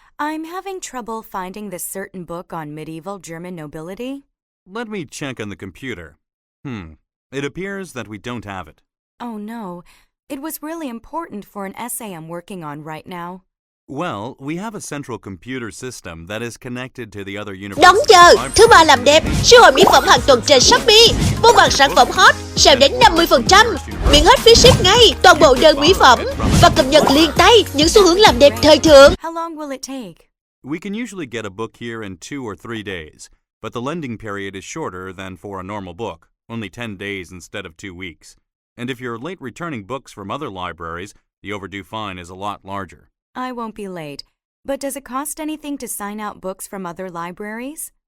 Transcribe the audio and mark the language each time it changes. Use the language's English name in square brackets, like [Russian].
[English] I'm having trouble finding this certain book on medieval German nobility. Let me check on the computer. It appears that we don't have it. Oh no, it was really important for an essay I'm working on right now. Well, we have a central computer system that is connected to the other [Vietnamese] Đón [English] universities. [Vietnamese] chờ, thứ ba làm đẹp, siêu hội mỹ phẩm hàng tuần trên Shopee. Mua bằng sản phẩm hot, sale đến 50%, miễn hết phí ship ngay, toàn bộ đơn mỹ phẩm và cập nhật liền tay những xu hướng làm đẹp thời thượng. [English] How long will it take? We can usually get a book here in 2 or 3 days, but the lending period is shorter than for a normal book, only 10 days instead of 2 weeks. And if you're late returning books from other libraries, the overdue fine is a lot larger. I won't be late. But does it cost anything to sign out books from other libraries?